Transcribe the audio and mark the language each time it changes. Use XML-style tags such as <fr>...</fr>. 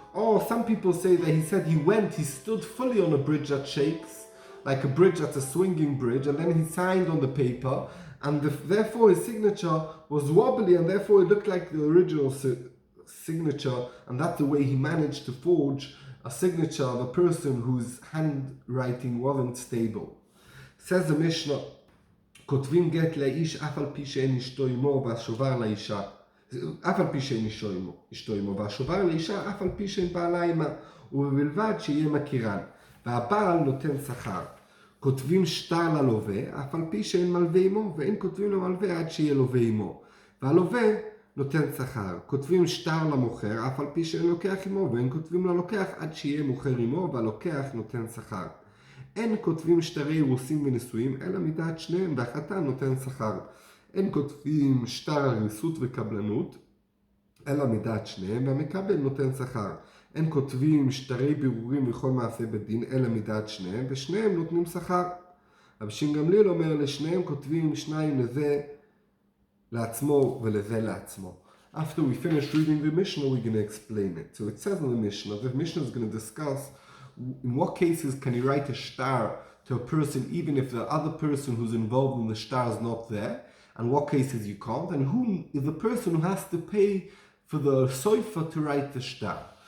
<en>Or some people say that he said he stood fully on a bridge that shakes, like a bridge that's a swinging bridge, and then he signed on the paper, and therefore his signature was wobbly, and therefore it looked like the original signature, and that's the way he managed to forge a signature of a person whose handwriting wasn't stable. Says the Mishnah,</en> <he>כותבים גט לאיש אף על פי שאין אשתו עמו והשובר לאישה, אף על פי שאין אשתו עמו והשובר לאישה אף על פי שאין בעלה עמה, ובלבד שיהיה מכירן. והבעל נותן שכר. כותבים שטר ללווה, אף על פי שאין מלווה עמו, ואין כותבים למלווה עד שיהיה לווה עמו. והלווה נותן שכר. כותבים שטר למוכר, אף על פי שאין לוקח עמו, ואין כותבים ללוקח עד שיהיה מוכר עמו, והלוקח נותן שכר. אין כותבים שטרי אירוסין ונישואים, אלא מדעת שניהם, והחתן נותן שכר. אין כותבים שטר ריסות וקבלנות, אלא מדעת שניהם, והמקבל נותן שכר. אין כותבים שטרי בירורים וכל מעשה בדין, אלא מדעת שניהם, ושניהם נותנים שכר. רבי שמעון גמליאל אומר, לשניהם כותבים שניים לזה לעצמו ולזה לעצמו.</he> <en>After we finish reading the Mishnah, we're going to explain it. So it says in the Mishnah is going to discuss in what cases can you write a shtar to a person even if the other person who's involved in the shtar is not there, and what cases you can't, and who is the person who has to pay for the soifa to write the shtar.</en>